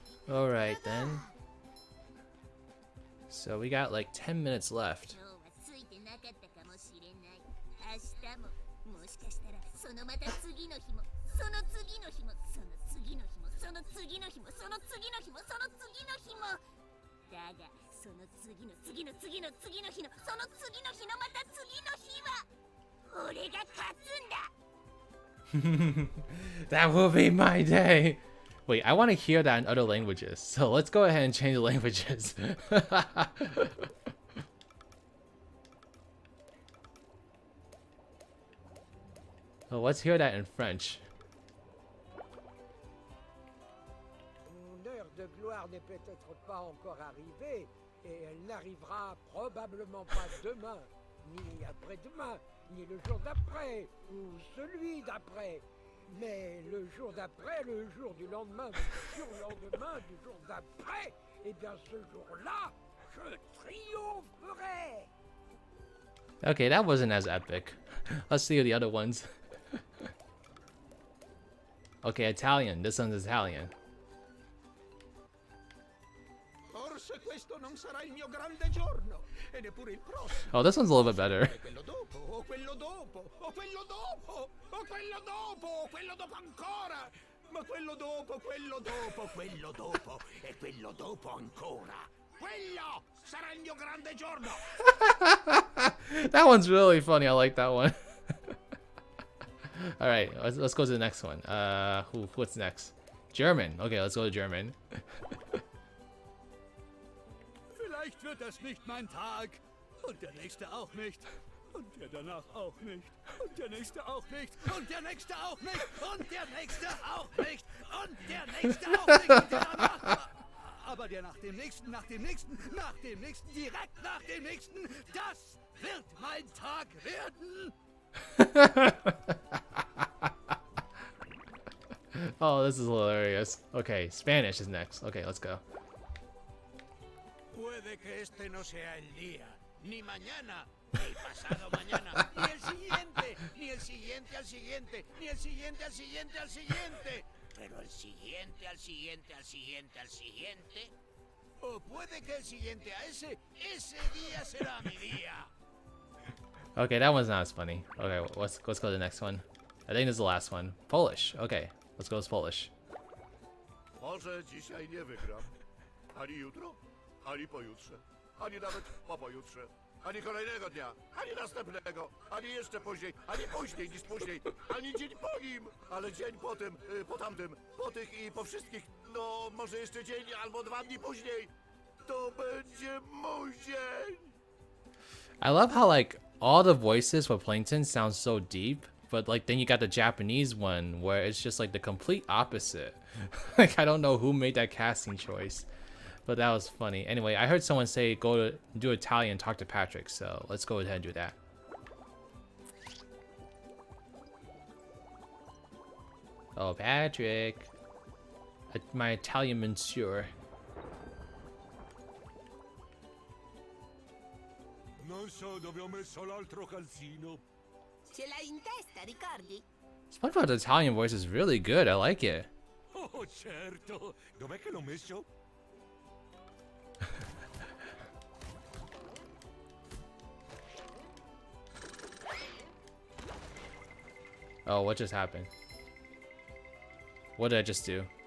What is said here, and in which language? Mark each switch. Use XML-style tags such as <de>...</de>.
<en>Alright then. So we got like 10 minutes left.</en> <ja>今日はついてなかったかもしれない明日ももしかしたらそのまた次の日もその次の日もその次の日もその次の日もその次の日もその次の日もだがその次の次の次の次の日のその次の日のまた次の日は俺が勝つんだ</ja> <en>That will be my day. Wait, I want to hear that in other languages. So let's go ahead and change the languages. Oh, let's hear that in French.</en> <fr>Mon heure de gloire n'est peut-être pas encore arrivée, et elle n'arrivera probablement pas demain, ni après-demain, ni le jour d'après, ou celui d'après. Mais le jour d'après, le jour du lendemain, du surlendemain, du jour d'après, eh bien ce jour-là, je triompherai.</fr> <en>Okay, that wasn't as epic. Let's see the other ones. Okay, Italian. This one's Italian.</en> <it>Forse questo non sarà il mio grande giorno, e neppure il prossimo.</it> <en>Oh, this one's a little bit better.</en> <it>E quello dopo, o quello dopo, o quello dopo, o quello dopo, o quello dopo ancora. Ma quello dopo, quello dopo, quello dopo, e quello dopo ancora. Quello sarà il mio grande giorno.</it> <en>That one's really funny. I like that one. All right, let's go to the next one. What's next? German. Okay, let's go to German.</en> <de>Vielleicht wird das nicht mein Tag. Und der nächste auch nicht. Und der danach auch nicht. Und der nächste auch nicht. Und der nächste auch nicht. Und der nächste auch nicht. Und der nächste auch nicht. Und der danach. Aber der nach dem nächsten, nach dem nächsten, nach dem nächsten, direkt nach dem nächsten. Das wird mein Tag werden.</de> <en>Oh, this is hilarious. Okay, Spanish is next. Okay, let's go.</en> <es>Puede que este no sea el día, ni mañana, ni pasado mañana, ni el siguiente, ni el siguiente al siguiente, ni el siguiente al siguiente al siguiente, pero el siguiente al siguiente al siguiente al siguiente, o puede que el siguiente a ese día será mi día.</es> <en>Okay, that one's not as funny. Okay, let's go to the next one. I think this is the last one. Polish. Okay, let's go with Polish.</en> <pl>Może dzisiaj nie wygram. Ani jutro, ani pojutrze, ani nawet po pojutrze, ani kolejnego dnia, ani następnego, ani jeszcze później, ani później niż później, ani dzień po nim, ale dzień po tym, po tamtym, po tych i po wszystkich, no może jeszcze dzień albo 2 dni później. To będzie mój dzień.</pl> <en>I love how like all the voices for Plankton sound so deep, but like then you got the Japanese one where it's just like the complete opposite. Like I don't know who made that casting choice, but that was funny. Anyway, I heard someone say go to do Italian, talk to Patrick, so let's go ahead and do that. Oh, Patrick, my Italian monsieur.</en> <it>Non so dove ho messo l'altro calzino. Ce l'hai in testa, ricordi?</it> <en>SpongeBob's Italian voice is really good. I like it.</en> <it>Oh, certo. Dov'è che l'ho messo?</it> <en>Oh, what just happened? What did I just do?</en>